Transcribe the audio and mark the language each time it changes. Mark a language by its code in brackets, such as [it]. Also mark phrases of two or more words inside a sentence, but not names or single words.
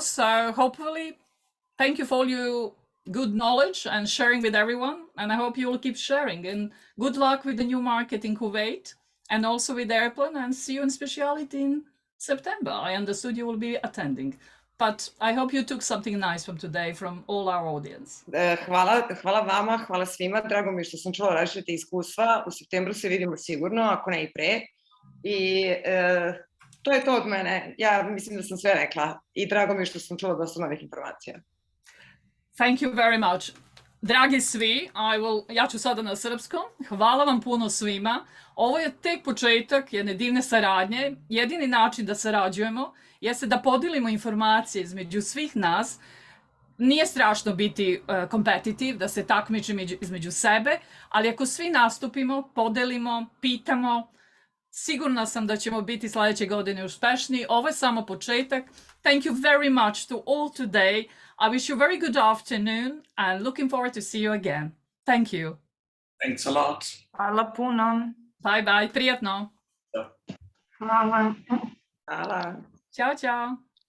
[en] So hopefully, thank you for all your good knowledge and sharing with everyone, and I hope you will keep sharing, and good luck with the new market in Kuwait and also with Airplane, and see you in Speciality in September. I understood you will be attending, but I hope you took something nice from today from all our audience. [sr] Hvala vama, hvala svima, drago mi je što sam čula različite iskustva. U septembru se vidimo sigurno, ako ne i pre. I to je to od mene. Ja mislim da sam sve rekla i drago mi je što sam čula dosta novih informacija. [en] Thank you very much. [sr] Dragi svi, ja ću sada na srpskom. Hvala vam puno svima. Ovo je tek početak jedne divne saradnje. Jedini način da sarađujemo jeste da podelimo informacije između svih nas. Nije strašno biti kompetitiv, da se takmičimo između sebe, ali ako svi nastupimo, podelimo, pitamo, sigurna sam da ćemo biti sljedeće godine uspešni. Ovo je samo početak. [en] Thank you very much to all today. I wish you a very good afternoon and looking forward to see you again. Thank you. Thanks a lot. [sr] Hvala puno. [en] Bye bye, prijatno. [sr] Hvala. Hvala. Ćao, ćao.